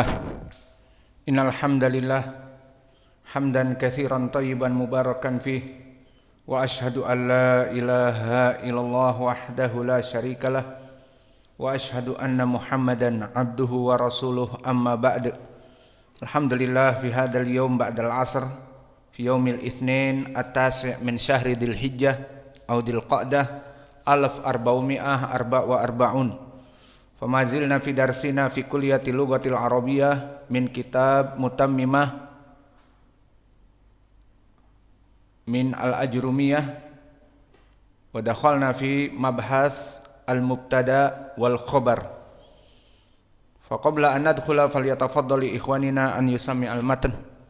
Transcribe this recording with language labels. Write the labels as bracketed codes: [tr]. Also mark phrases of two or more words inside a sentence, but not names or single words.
[ar] إن الحمد لله حمدا كثيرا طيبا مباركا فيه وأشهد أن لا إله إلا الله وحده لا شريك له وأشهد أن محمدا عبده ورسوله أما بعد. الحمد لله في هذا اليوم بعد العصر في يوم الاثنين التاسع من شهر ذي الحجة أو ذي القعدة 1444. فما زلنا في درسنا في كلية اللغة العربية من كتاب متممة من الآجرومية ودخلنا في مبحث المبتدأ والخبر. فقبل أن ندخل فليتفضل إخواننا أن يسمع المتن.